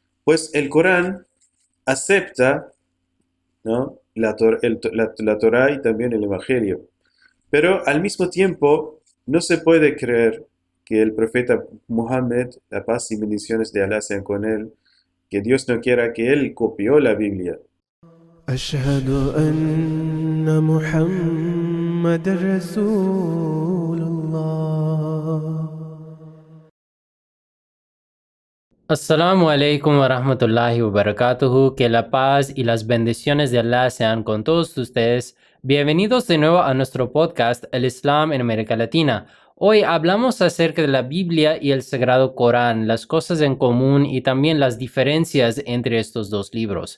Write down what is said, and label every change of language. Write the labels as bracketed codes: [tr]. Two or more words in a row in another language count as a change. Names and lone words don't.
[es] Pues el Corán acepta, ¿no? La Torá y también el Evangelio. Pero al mismo tiempo, no se puede creer que el profeta Muhammad, la paz y bendiciones de Alá sean con él, que Dios no quiera que él copió la Biblia. [ar] أشهد أن محمد رسول الله. السلام عليكم ورحمة الله وبركاته. [es] Que la paz y las bendiciones de Allah sean con todos ustedes. Bienvenidos de nuevo a nuestro podcast El Islam en América Latina. Hoy hablamos acerca de la Biblia y el Sagrado Corán, las cosas en común y también las diferencias entre estos dos libros.